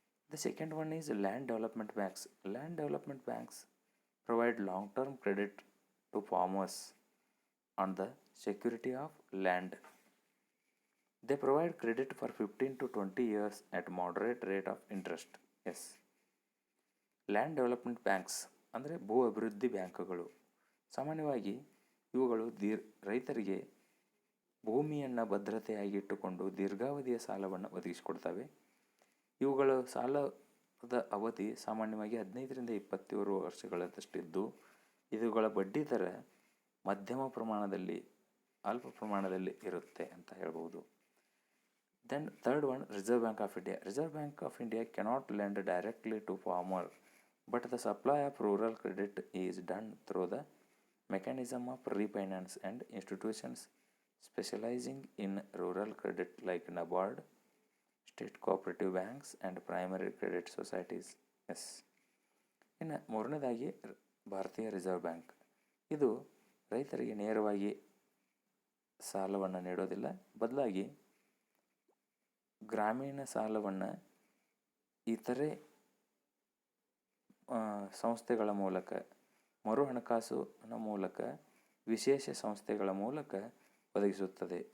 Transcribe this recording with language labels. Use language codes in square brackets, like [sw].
[en] The second one is land development banks. Land development banks provide long-term credit to farmers on the security of land. They provide credit for 15 to 20 years at moderate rate of interest. Yes. [kn] Land development banks ಅಂದರೆ ಭೂ ಅಭಿವೃದ್ಧಿ ಬ್ಯಾಂಕುಗಳು. ಸಾಮಾನ್ಯವಾಗಿ ಇವುಗಳು ರೈತರಿಗೆ ಭೂಮಿಯನ್ನು ಭದ್ರತೆಯಾಗಿ ಇಟ್ಟುಕೊಂಡು ದೀರ್ಘಾವಧಿಯ ಸಾಲವನ್ನು ಒದಗಿಸಿಕೊಡ್ತವೆ. ಇವುಗಳ ಸಾಲದ ಅವಧಿ ಸಾಮಾನ್ಯವಾಗಿ 15ರಿಂದ 27 ವರ್ಷಗಳಷ್ಟುದ್ದು ಇವುಗಳ ಬಡ್ಡಿ ದರ ಮಧ್ಯಮ ಪ್ರಮಾಣದಲ್ಲಿ ಅಲ್ಪ ಪ್ರಮಾಣದಲ್ಲಿ ಇರುತ್ತೆ ಅಂತ ಹೇಳ್ಬೋದು. [en] Then third one, reserve bank of India. Reserve bank of India cannot lend directly to farmer, but the supply of rural credit is done through the mechanism of refinance and institutions specializing in rural credit like NABARD, state cooperative banks and primary credit societies. [kn] Yes. ಇನ್ನು ಮೂರನೇದಾಗಿ ಭಾರತೀಯ reserve bank. ಇದು ರೈತರಿಗೆ ನೇರವಾಗಿ ಸಾಲವನ್ನು ನೀಡೋದಿಲ್ಲ, ಬದಲಾಗಿ ಗ್ರಾಮೀಣ ಸಾಲವನ್ನು ಇತರೆ ಸಂಸ್ಥೆಗಳ ಮೂಲಕ, ಮರು ಹಣಕಾಸಿನ ಮೂಲಕ, ವಿಶೇಷ ಸಂಸ್ಥೆಗಳ ಮೂಲಕ ಒದಗಿಸುತ್ತದೆ.